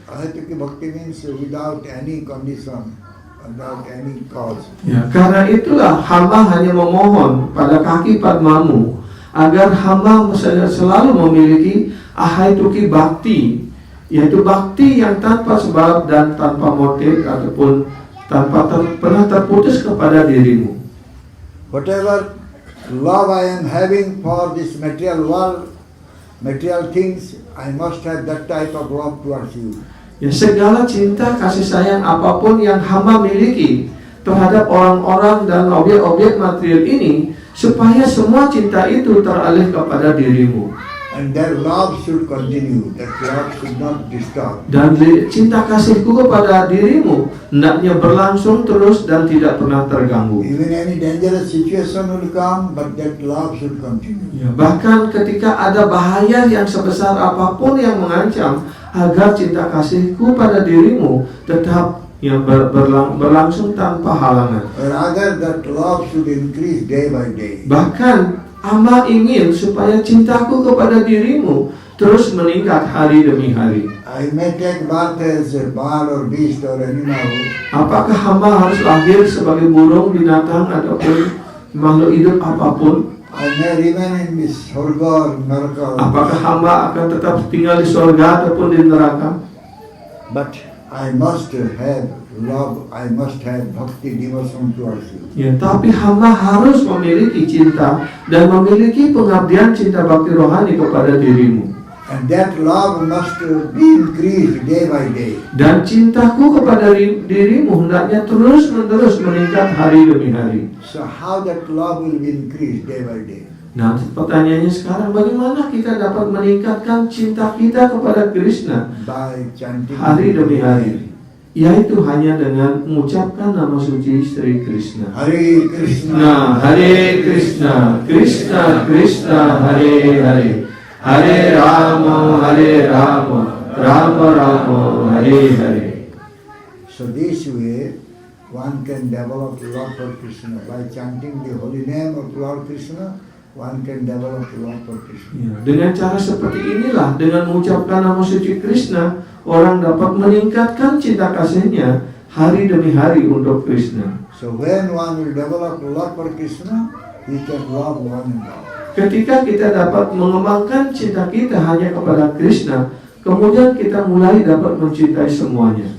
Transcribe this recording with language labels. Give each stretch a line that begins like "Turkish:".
English: Ahetuki bhakti means without any condition, without any cause.
Indonesian: Ya, karena itulah hamba hanya memohon pada kaki padmamu agar hamba selalu memiliki ahaituki bakti, yaitu bakti yang tanpa sebab dan tanpa motif ataupun tanpa pernah terputus kepada dirimu.
English: Whatever love I am having for this material world, material things, I must have that type of love towards you.
Indonesian: Ya, segala cinta kasih sayang apapun yang hamba miliki terhadap orang-orang dan objek-objek material ini, supaya semua cinta itu teralih kepada dirimu.
English: And that love should continue, that love should not disturb.
Indonesian: Dan cinta kasihku kepada dirimu hendaknya berlangsung terus dan tidak pernah terganggu.
English: Even any dangerous situation will come, but that love should continue.
Indonesian: Ya, bahkan ketika ada bahaya yang sebesar apapun yang mengancam, agar cinta kasihku pada dirimu tetap yang berlangsung tanpa halangan.
English: Rather, that love should increase day by day.
Indonesian: Bahkan hamba ingin supaya cintaku kepada dirimu terus meningkat hari demi hari.
English: I may take birth as a bird or beast or animal.
Indonesian: Apakah hamba harus lahir sebagai burung, binatang ataupun makhluk hidup apapun?
English: I may remain in this Swarga or Naraka.
Indonesian: Apakah hamba akan tetap tinggal di surga ataupun di neraka?
English: But I must have love, I must have bhakti devotion towards you.
Indonesian: Ya, tapi hamba harus memiliki cinta dan memiliki pengabdian cinta bakti rohani kepada dirimu.
English: And that love must be increased day by day.
Indonesian: Dan cintaku kepada dirimu hendaknya terus-menerus meningkat hari demi hari.
English: So how that love will be increased day by day?
Indonesian: Nah, pertanyaannya sekarang, bagaimana kita dapat meningkatkan cinta kita kepada Krishna
English: By chanting
Indonesian: hari demi hari? Yaitu hanya dengan mengucapkan nama suci Sri Krishna.
Sanskrit: Hare Krishna, Nah, Hare Krishna, Krishna Krishna, Hare Hare, Hare Rama, Rama Rama, Hare Hare.
English: So this way one can develop love for Krishna. By chanting the holy name of Lord Krishna, one can develop love for Krishna.
Indonesian: Ya, dengan cara seperti inilah, dengan mengucapkan nama suci Krishna, orang dapat meningkatkan cinta kasihnya hari demi hari untuk Krishna.
English: So when one will develop love for Krishna, he can love one and all.
Indonesian: Ketika kita dapat mengembangkan cinta kita hanya kepada Krishna, kemudian kita mulai dapat mencintai semuanya.